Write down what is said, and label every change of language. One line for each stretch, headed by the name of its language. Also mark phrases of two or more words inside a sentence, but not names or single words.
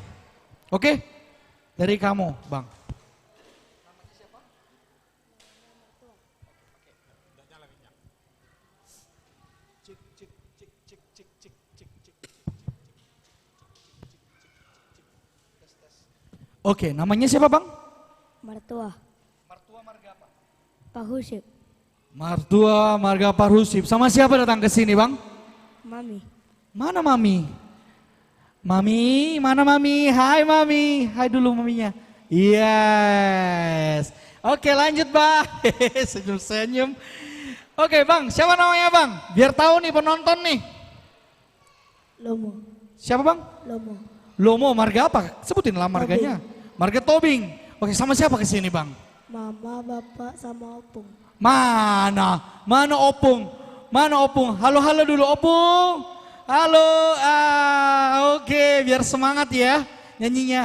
Indonesian: Oke? Dari kamu, Bang. Oke, namanya siapa, Bang? Mertua. Mertua marga apa? Parhusim. Mertua marga Parhusim. Sama siapa datang ke sini, Bang? Mami. Mana Mami? Mami, mana Mami? Hai Mami. Hai dulu Maminya. Yes. Oke, lanjut, Bang. Senyum-senyum. Oke, Bang. Siapa namanya, Bang? Biar tahu nih penonton nih. Lomo. Siapa, Bang? Lomo. Lomo, marga apa? Sebutin lah marganya. Marga Tobing. Oke, sama siapa ke sini, Bang? Mama, bapak, sama opung. Mana? Mana Opung? Mana Opung? Halo-halo dulu Opung. Halo. Oke, biar semangat ya nyanyinya.